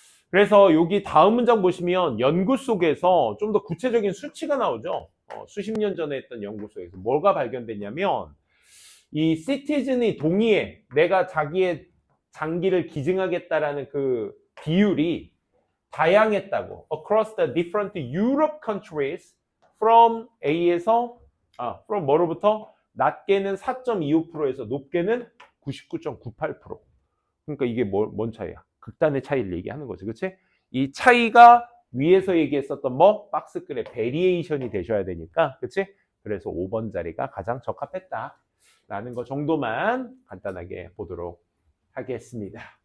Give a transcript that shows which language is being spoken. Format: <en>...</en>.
<ko>그래서 여기 다음 문장 보시면 연구 속에서 좀 더 구체적인 수치가 나오죠. 수십 년 전에 했던 연구 속에서 뭐가 발견됐냐면, 이 시티즌이 동의해. 내가 자기의 장기를 기증하겠다라는 그 비율이 다양했다고.</ko> <en>Across the different Europe countries from A에서 from 뭐로부터</en> <ko>낮게는 4.25%에서 높게는 99.98%. 그러니까 이게 뭔 차이야? 극단의 차이를 얘기하는 거지. 그치? 이 차이가 위에서 얘기했었던 박스글의 베리에이션이 되셔야 되니까. 그치? 그래서 5번 자리가 가장 적합했다. 라는 거 정도만 간단하게 보도록 하겠습니다.</ko>